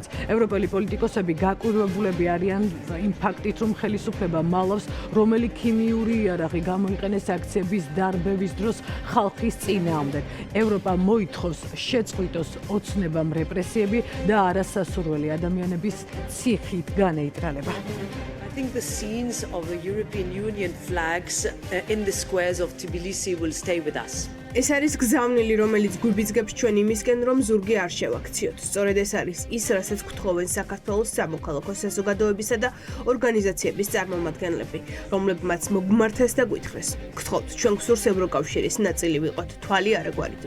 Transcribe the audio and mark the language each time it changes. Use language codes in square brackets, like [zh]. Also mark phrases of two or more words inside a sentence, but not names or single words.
[ka] ევროპელი პოლიტიკოსები გაკვირვებულები არიან იმ ფაქტით, რომ ხელისუფლება მალავს, რომელი ქიმიური იარაღი გამოიყენეს აქციების დარბევის დროს ხალხის წინააღმდეგ. ევროპა მოითხოვს შეწყვიტოს ოცნებამ რეპრესიები და არასასურველი ადამიანების ციხით განეიტრალება. [en] I think the scenes of the European Union flags in the squares of Tbilisi will stay with us. [ka] ეს არის გზავნილი, რომელიც გვიბიძგებს ჩვენ იმისკენ, რომ ზურგი არ შევაქციოთ. სწორედ ეს არის ის, რასაც გთხოვენ საქართველოს სამოქალაქო საზოგადოებისა და ორგანიზაციების წარმომადგენლები, რომლებმაც მოგმართეს და გვითხრეს. გთხოვთ, ჩვენ გსურს ევროკავშირის ნაწილი ვიყოთ, თვალი არ აგვარიდოთ.